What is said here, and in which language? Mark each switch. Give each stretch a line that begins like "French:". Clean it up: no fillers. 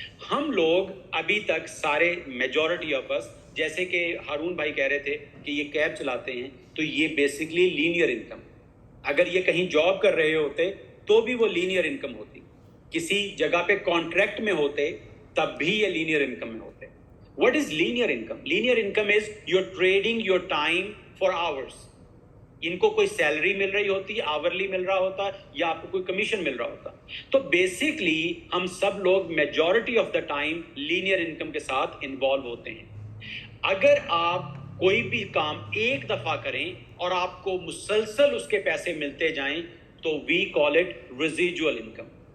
Urdu: ہم لوگ ابھی تک سارے میجورٹی آف اس, جیسے کہ ہارون بھائی کہہ رہے تھے کہ یہ کیب چلاتے ہیں, تو یہ بیسکلی لینئر انکم. اگر یہ کہیں جاب کر رہے ہوتے تو بھی وہ لینئر انکم ہوتی. کسی جگہ پہ کانٹریکٹ میں ہوتے تب بھی یہ لینئر انکم میں ہوتے.
English: What is linear income? Linear income is you're trading your time for hours.
Urdu: ان کو کوئی سیلری مل رہی ہوتی ہے, آورلی مل رہا ہوتا ہے, یا آپ کو کوئی کمیشن مل رہا ہوتا. تو بیسکلی ہم سب لوگ majority of the time linear income کے ساتھ انوالو ہوتے ہیں. اگر آپ کوئی بھی کام ایک دفعہ کریں اور آپ کو مسلسل اس کے پیسے ملتے جائیں تو
English: We call it residual income.